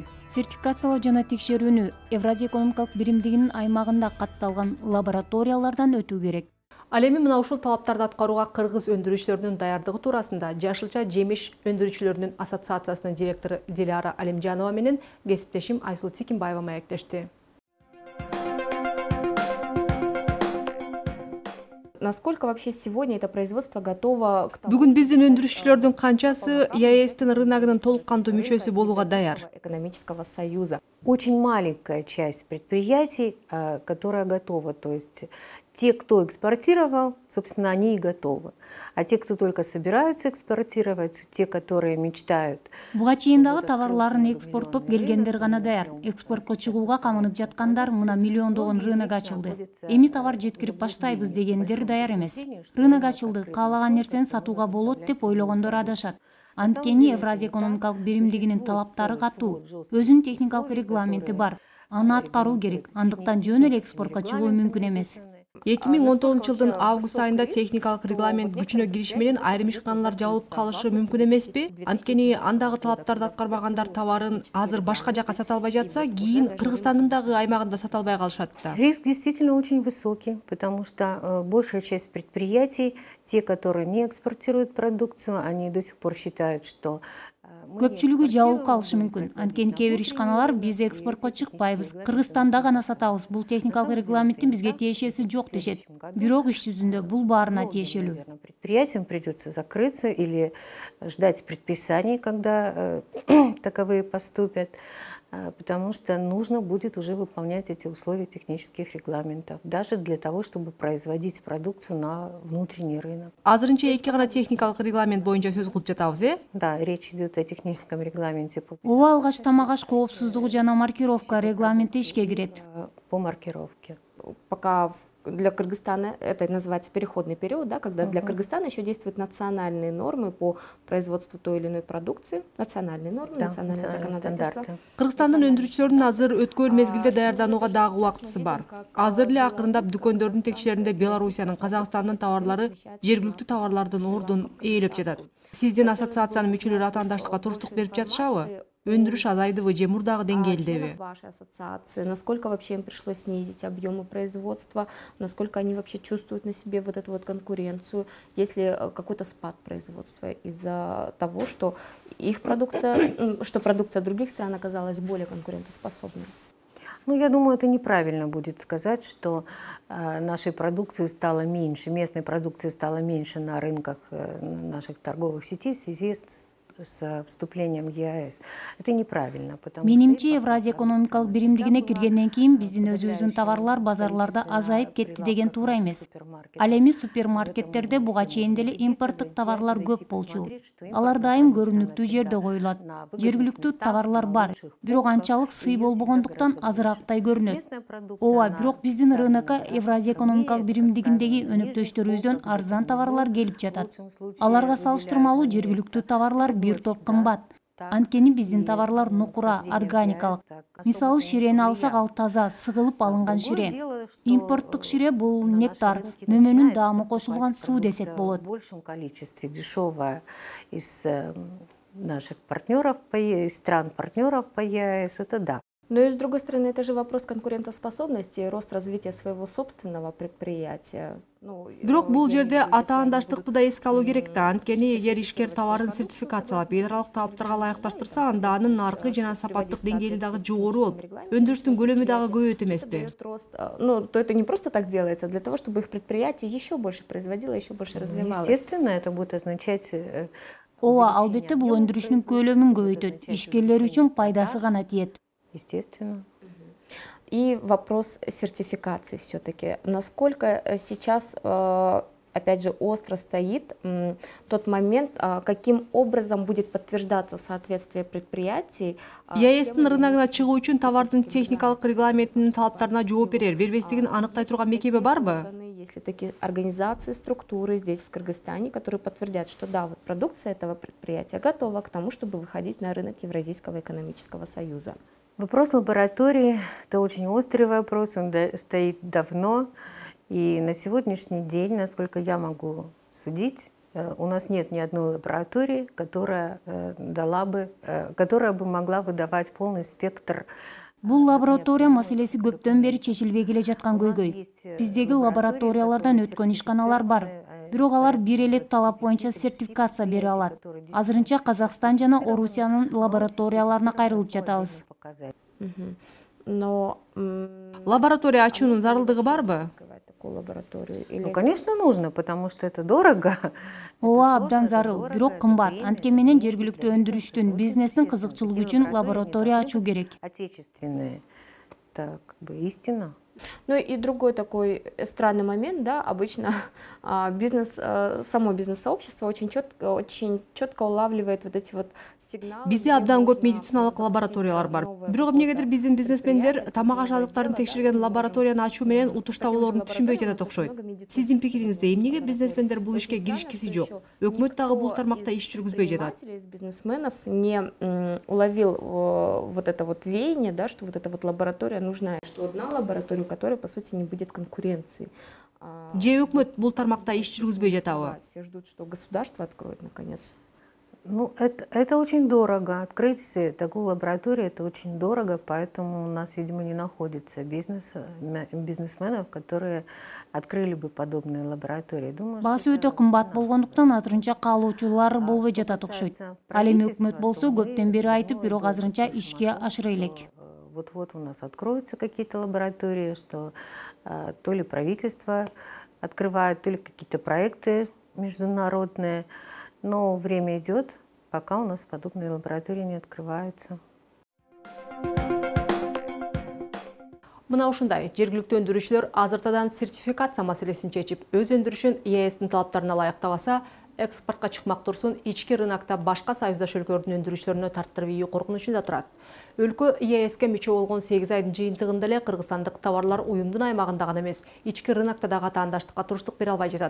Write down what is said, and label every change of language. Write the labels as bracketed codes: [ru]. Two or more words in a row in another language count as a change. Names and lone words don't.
[ky] Сертификациялоо жана текшерүүнү Евразия экономикалык биримдигинин аймагында катталган лабораториялардан өтүү керек. Ал эми мына ушул талаптарды аткарууга кыргыз өндүрүүчүлөрүнүн даярдыгы туурасында Жашылча жемиш өндүрүүчүлөрүнүн ассоциациясынын директору Диляра Алимжанова менен кесиптешим Айсул Тикимбаева маектешти. [ru] Насколько вообще сегодня это производство готово к тому? [ky] Бүгүн биздин өндүрүүчүлөрдүн канчасы ЕАЭСтин рыногунун толук кандуу мүчөсү болууга даяр? [ru] Экономического союза. Очень маленькая часть предприятий, которая готова, то есть Те, кто экспортировал, собственно, они и готовы. А те, кто только собираются экспортировать, те, которые мечтают. [ky] Буга чейиндагы товарларын экспорттоп келгендер гана даяр. Экспортко чыгууга камынып жаткандар мына миллиондогон рынок ачылды. Эми товар жеткирип баштайбыз дегендер даяр эмес. Рынок ачылды, каалаган нерсени сатууга болот деп ойлогондор адашат. Анткени Евразия экономикалык биримдигинин талаптары катуу, өзүнүн техникалык регламенти бар. Аны аткаруу керек, андыктан жөн эле экспортко чыгуу мүмкүн эмес. 2019 жылдын август айында техникалык регламент күчүнө кириши менен айрым ишканалар жабылып калышы мүмкүн эмеспи? Анткени андагы талаптарды аткарбагандар товарын азыр башка жакка сата албай жатса, кийин Кыргызстандын дагы аймагында сата албай калышат да. [ru] Риск действительно очень высокий, потому что большая часть предприятий, те, которые не экспортируют продукцию, они до сих пор считают, что [ky] көпчүлүгү жабылып калышы мүмкүн. Анткени кээ бир ишканалар биз экспортко чыкпайбыз, Кыргызстанда гана сатабыз, бул техникалык регламенттин бизге тиешеси жок дешет. Бирок иш жүзүндө бул баарына тиешелүү. [ru] Предприятиям придется закрыться или ждать предписаний, когда таковые поступят, потому что нужно будет уже выполнять эти условия технических регламентов, даже для того, чтобы производить продукцию на внутренний рынок. [ky] Азырынча эки гана техникалык регламент боюнча сөз кылып жатабыз, [ru] Да, речь идет о техническом регламенте. [ky] Ооба, алгач тамак-аш коопсуздугу жана маркировка регламенти ишке кирет. [ru] По маркировке. Пока для Кыргызстана это называется переходный период, да, когда для Кыргызстана еще действуют национальные нормы по производству той или иной продукции, национальные нормы, национальное законодательство. [ky] Кыргызстандын өндүрүүчүлөрүнүн азыр өткөн мезгилде даярданууга дагы убактысы бар. Азыр эле акырындап дүкөндөрдүн текшерүүндө Белоруссиянын, Казакстандын товарлары жергиликтүү товарлардын ордун ээлеп жатат. Сиздин ассоциациянын мүчөлөрү атаандаштыкка туруктук берип жатышабы? Өндүрүш азайдыбы же мурдагы деңгээлдеби? [ru] Вашей ассоциации, насколько вообще им пришлось снизить объемы производства, насколько они вообще чувствуют на себе вот эту вот конкуренцию, есть ли какой-то спад производства из-за того, что их продукция, что продукция других стран оказалась более конкурентоспособной? Ну, я думаю, это неправильно будет сказать, что нашей продукции стало меньше, местной продукции стало меньше на рынках наших торговых сетей в связи с вступлением в ЕАЭС. Это неправильно, потому [ky] Менимче Евразия экономикалык биримдигине киргенден кийин биздин өзүбүздүн товарлар базарларда азайып кетти деген туура эмес. Ал эми супермаркеттерде буга чейин деле импорттук товарлар көп болчу. Алар дайым көрүнүктүү жерде коюлат. Жергиликтүү товарлар бар, бирок анчалык сый болбогондуктан азырактай көрүнөт. Ооба, бирок биздин рынокко Евразия экономикалык биримдигиндеги өнөктөштөрүбүздөн арзан товарлар келип жатат. Аларга салыштырмалуу жергиликтүү товарлар бир топ кымбат. Анткени биздин товарлар нукура, органикалык. Мисалы ширени алсак, ал таза, сыгылып алынган шире. Импорттук шире бул нектар, мөмөнүн даамы кошулган суу десек болот. [ru] В большем количестве дешевая из наших партнеров, из стран-партнеров по ЕАЭС, это да. Но и с другой стороны, это же вопрос конкурентоспособности и рост развития своего собственного предприятия. [ky] Бирок бул жерде атаандаштыкты да эске алуу керек да. Анткени эгер ишкер товарын сертификациялап, эл аралык талаптарга ылайыкташтырса, анда анын наркы жана сапаттык деңгээли дагы жогору болуп, өндүрүштүн көлөмү дагы көбөйөт эмеспи? [ru] Ну, то это не просто так делается, для того, чтобы их предприятие еще больше производило, еще больше развивалось. Естественно, это будет означать... [ky] Ооба, албетте бул өндүрүштүн көлөмүн көбөйтөт, ишкерлер үчүн пайдасы гана тиет. [ru] Естественно. И вопрос сертификации все-таки. Насколько сейчас, опять же, остро стоит тот момент, каким образом будет подтверждаться соответствие предприятий? [ky] ЕАЭСтин рыногуна чыгуу үчүн товардын техникалык регламентинин талаптарына жооп бербестигин аныктай турган мекеме барбы? [ru] Есть ли такие организации, структуры здесь, в Кыргызстане, которые подтвердят, что да, вот продукция этого предприятия готова к тому, чтобы выходить на рынок Евразийского экономического союза? Вопрос лаборатории – это очень острый вопрос, он стоит давно. И на сегодняшний день, насколько я могу судить, у нас нет ни одной лаборатории, которая бы могла выдавать полный спектр. [ky] Бул лаборатория маселеси көптөн бери чечилбей келе жаткан көйгөй. Биздеги лабораториялардан өткөн ишканалар бар. Бирок алар бир эле талап боюнча сертификация бере алат. Азырынча Казакстан жана Орусиянын лабораторияларына кайрылып жатабыз. [ru] Но [ky] лаборатория ачуунун зарылдыгы барбы? [ru] Ну, конечно, нужно, потому что это дорого. [ky] Ооба, абдан зарыл, бирок кымбат. Анткени менен жергиликтүү өндүрүштүн, бизнестин кызыкчылыгы үчүн лаборатория ачуу керек. [ru] Отечественные, это как бы истина. Ну и другой такой странный момент, да, обычно само бизнес-сообщество очень четко улавливает вот эти вот сигналы. [ky] Бизде абдан көп медициналык лабораториялар бар. Бирок эмнегедир биздин бизнесмендер тамак ажарлыктарын текшерген лабораторияны ачуу менен утуш табуулорун түшүнбөй жатат окшойт. Сиздин пикириңизде эмнеге бизнесмендер бул ишке киришкиси жок? Өкмөт дагы бул тармакта иш жүргүзбөй жатат? [ru] Из бизнесменов не уловил вот это вот веяние, да, что вот эта вот лаборатория нужна, что одна лаборатория, у которой по сути не будет конкуренции. [ky] Же өкмөт бул тармакта иш жүргүзбөй жатабы? [ru] Все ждут, что государство откроет наконец. Ну, это очень дорого. Открыть такую лабораторию, это очень дорого, поэтому у нас, видимо, не находится бизнесменов, которые открыли бы подобные лаборатории. [ky] Баасы өтө кымбат болгондуктан азырынча каалоочулар болбой жатат окшойт. Ал эми өкмөт болсо көптөн бери айтып, бирок азырынча ишке ашыра элек. [ru] Вот-вот у нас откроются какие-то лаборатории, что то ли правительство открывает, то ли какие-то проекты международные. Но время идет, пока у нас подобные лаборатории не открываются. [ky] Мына ушундай жергиликтүү өндүрүүчүлөр азыртадан сертификация маселесин чечип, өз өндүрүшүн ЕСтин талаптарына ылайыктабаса, экспортко чыкмак турсун ички рынокто башка союздаш өлкөлөрдүн өндүрүүчүлөрүнө тарттырып ийүү коркунучунда турат. Өлкө ЕСке мүчө болгон 8 айдын жыйынтыгында эле кыргызстандык товарлар уюмдун аймагында гана эмес, ички рынокто дагы таандаштыкка туруштук бере албай жатат.